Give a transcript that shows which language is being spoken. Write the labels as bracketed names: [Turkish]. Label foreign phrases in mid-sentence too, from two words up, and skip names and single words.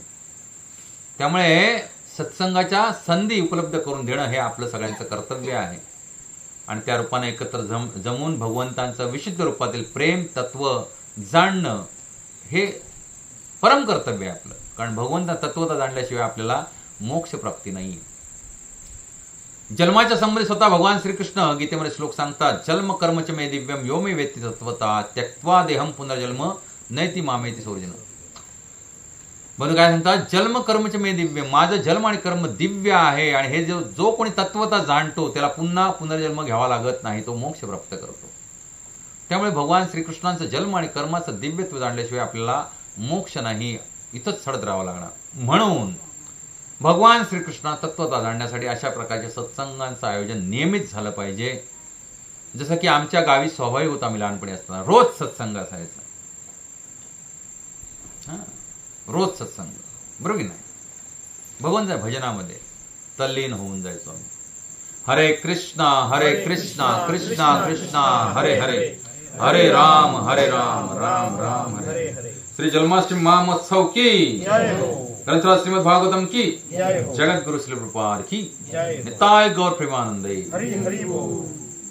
[Marathi] त्यामुळे सत्संगाच्या संधी उपलब्ध करून देणं हे आपलं सगळ्यांचं कर्तव्य आहे आणि त्या रूपाने एकत्र जमून भगवंतांचं विशुद्ध रूपातील प्रेम तत्व जाणणं हे परम कर्तव्य आहे आपलं. कारण भगवंता तत्वता जाणल्याशिवाय आपल्याला मोक्ष प्राप्ती नाही. जन्माच्या संबंधी स्वतः भगवान श्रीकृष्ण गीतेमध्ये श्लोक सांगतात, [Sanskrit] जन्म कर्मच मे दिव्यम यो मे वेत्ति तत्वता त्यक्त्वा देहम पुनर्जन्म नैति मामेति सोर्जन. [Marathi] बंधू काय सांगतात? [Sanskrit] जन्म कर्मच मे दिव्य, [Marathi] माझं जन्म आणि कर्म दिव्य आहे आणि हे जो कोणी तत्वता जाणतो त्याला पुन्हा पुनर्जन्म घ्यावा लागत नाही, तो मोक्ष प्राप्त करतो. त्यामुळे भगवान श्रीकृष्णांचं जन्म आणि कर्माचं दिव्यत्व जाणल्याशिवाय आपल्याला मोक्ष नाही, इथंच सडत राहावं लागणार. म्हणून भगवान श्रीकृष्ण तत्वता जाणण्यासाठी अशा प्रकारच्या सत्संगांचं आयोजन नियमित झालं पाहिजे. जसं की आमच्या गावी स्वाभाविक होतं, आम्ही लहानपणी असताना रोज सत्संग असायचा. रोज सत्संग, बरोबर की नाही? भगवंताच्या भजनामध्ये तल्लीन होऊन जायचो आम्ही. [Sanskrit] हरे कृष्णा कृष्णा कृष्णा हरे हरे, हरे राम राम राम हरे हरे. [Hindi] श्री जन्माष्टमी महामहोत्सव की ग्रंथराज श्रीमद भागवतम की जगत गुरु श्री प्रभुपाद की निताय गौर प्रेमानंदे. हरि हरि बोल.